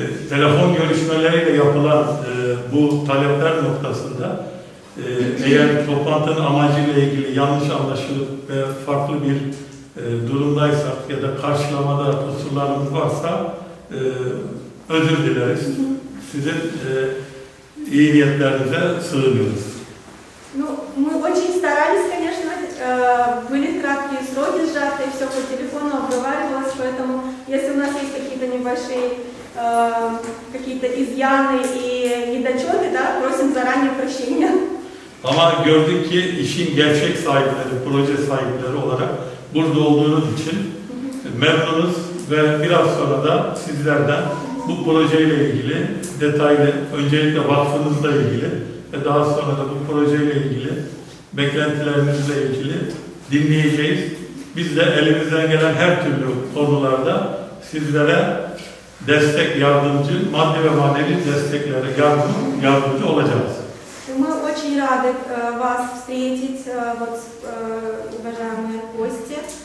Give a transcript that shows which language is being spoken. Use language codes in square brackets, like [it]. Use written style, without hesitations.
[tr] Telefon görüşmeleriyle yapılan bu talepler noktasında eğer toplantının amacıyla ilgili yanlış anlaşılıp ve farklı bir durumdaysak ya da karşılamada kusurlarımız varsa özür dileriz. Sizin iyi niyetlerinize sığınıyoruz. [ru] Ну, мы очень старались, конечно, были краткие сроки сжатые, все по телефону обговаривалось, поэтому если у нас есть какие-то небольшие какие-то изъяны и недочеты, да, просим заранее прощения. [tr] Ama gördük ki işin gerçek sahipleri, proje sahipleri olarak burada olduğunuz için memnunuz ve biraz sonra da sizlerden bu projeyle ilgili detaylı, öncelikle vakfınızla ilgili ve daha sonra da bu projeyle ilgili beklentilerinizle ilgili dinleyeceğiz. Biz de elimizden gelen her türlü konularda sizlere destek, yardımcı, maddi ve manevi desteklere yardımcı olacağız. [ru] Мы очень рады вас встретить, вот, уважаемые гости.